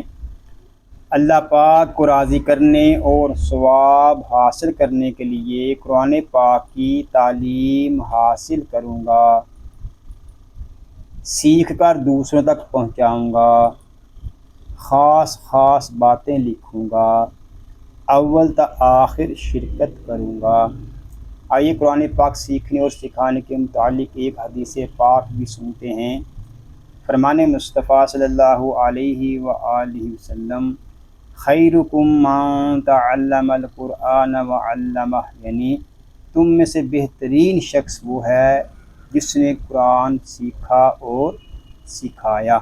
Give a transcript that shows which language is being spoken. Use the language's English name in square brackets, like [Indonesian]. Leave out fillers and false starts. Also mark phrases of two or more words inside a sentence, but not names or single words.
[Urdu] اللہ پاک کو راضی کرنے اور ثواب حاصل کرنے کے لیے قرآن پاک کی تعلیم حاصل کروں گا، سیکھ کر دوسروں تک پہنچاؤں گا، خاص باتیں لکھوں گا، اول تا آخر شرکت کروں گا۔ آئیے قرآن پاک سیکھنے اور سکھانے کے متعلق ایک حدیث پاک بھی سنتے ہیں۔ فرمان مصطفیٰ [Arabic] صلی اللہ علیہ وآلہ وسلم، خیرکم من تعلم القرآن وعلمہ، [Urdu] یعنی تم میں سے بہترین شخص وہ ہے جس نے قرآن سیکھا اور سکھایا۔